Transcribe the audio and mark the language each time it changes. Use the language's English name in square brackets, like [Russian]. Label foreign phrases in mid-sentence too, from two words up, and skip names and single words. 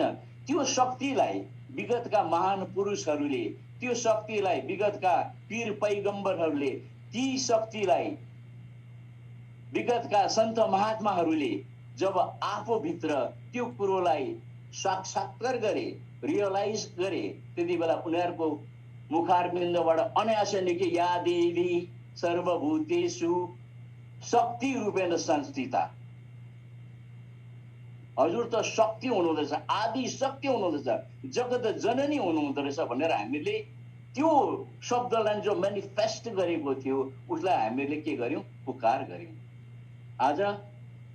[Nepali] त्यो शक्तिलाई विगतका महान पुरुषहरूले, त्यो शक्तिलाई विगतका पीर पैगम्बरहरूले, ती शक्तिलाई विगतका सन्त महात्माहरूले जब आफूभित्र त्यो कुरोलाई साक्षात्कार गरे, रियलाइज गरे, त्यति बेला उनीहरूको मुखारविन्दबाट अनायासै निकै [Sanskrit] या देवी सर्वभूतेषु शक्ति रूपेण संस्थिता, [Nepali] हजुर त शक्ति हुनुहुँदछ, आदि शक्ति हुनुहुँदछ, जगत जननी हुनुहुँदो रहेछ भनेर हामीले त्यो शब्दलाई जो मेनिफेस्ट गरेको थियो उसलाई हामीले के गर्यौं? पुकार गर्यौं।